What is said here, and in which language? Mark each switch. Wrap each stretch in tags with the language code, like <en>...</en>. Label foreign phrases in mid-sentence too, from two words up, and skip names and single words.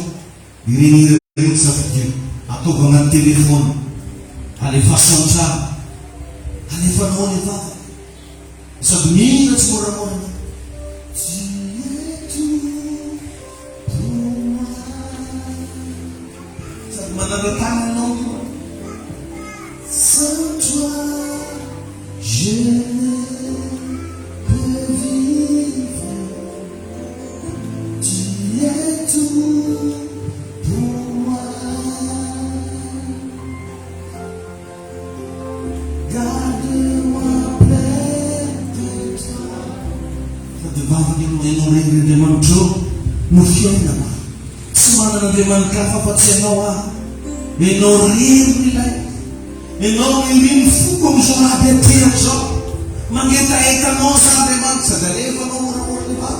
<mg>Ireny hira reny safidio ataova agnaty telefona, alefasanao tsara, alefanao ny vava sady mihina tsy moramora. Sady mananatagna anao</mg> <fr>sans toi je ne peux vivre. Tu es tout pour moi. Garde-moi près de toi.</fr> <mg>Sady vavaka ianao regnin'Andriamanitra no fiainana. Tsy manan'Andriamanitra hafa fa-tsy ianao aho. Ianao rery ilay. Ianao miriny foko amin'izao raha beteraka zao. Mangetaheta anao sa Andriamanitra sady alefanao moramora ny vava.</mg>